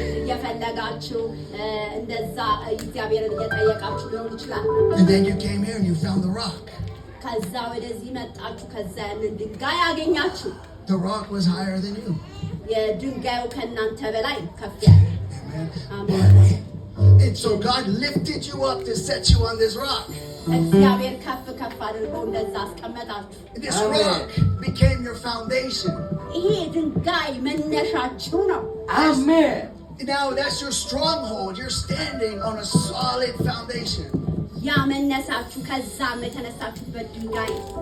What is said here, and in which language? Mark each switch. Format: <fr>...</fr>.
<am>የፈለጋችሁ እንደዛ እግዚአብሔርን እየጠየቃችሁ ሊሆን ይችላል።</am> <en>And then you came here and you found the rock.</en> <am>ከዛ ወደዚህ መጣችሁ፣ ከዛ ያንን ድንጋይ አገኛችሁ።</am> <en>The rock was higher than you.</en> <am>የድንጋዩ ከእናንተ በላይ ከፍ ያለ።</am> <en>Amen. And so God lifted you up to set you on this rock.</en> <am>እግዚአብሔር ከፍ ከፍ አድርጎ እንደዛ አስቀመጣችሁ።</am> <en>This rock became your foundation.</en> <am>ይሄ ድንጋይ መነሻችሁ ነው።</am> <en>Amen. Now that's your stronghold. You're standing on a solid foundation.</en> <am>ያ መነሳችሁ ከዛም የተነሳችሁበት ድንጋይ።</am>